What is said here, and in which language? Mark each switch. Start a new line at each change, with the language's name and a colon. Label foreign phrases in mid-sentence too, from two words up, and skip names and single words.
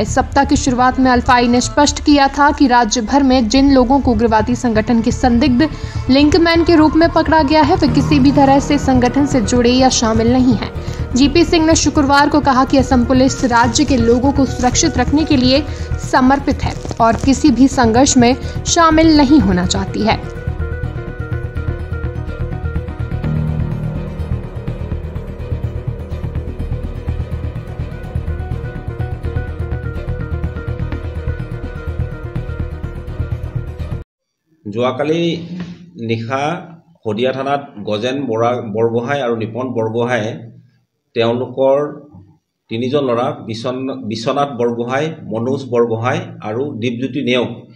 Hindi: इस सप्ताह की शुरुआत में अल्फाई ने स्पष्ट किया था कि राज्य भर में जिन लोगों को उग्रवादी संगठन के संदिग्ध लिंकमैन के रूप में पकड़ा गया है वे किसी भी तरह से संगठन से जुड़े या शामिल नहीं हैं। GP सिंह ने शुक्रवार को कहा कि असम पुलिस राज्य के लोगों को सुरक्षित रखने के लिए समर्पित है और किसी भी संघर्ष में शामिल नहीं होना चाहती है।
Assamese: যোৱাকালি নিশা হদিয়া থানাত গজেন বৰগোহাঁই আৰু নিপন বৰগোহাঁয়ে তেওঁলোকৰ 3জন ল'ৰা বিশ্বনাথ বৰগোহাঁই, মনোজ বৰগোহাঁই আৰু দীপজ্যোতি নেওগ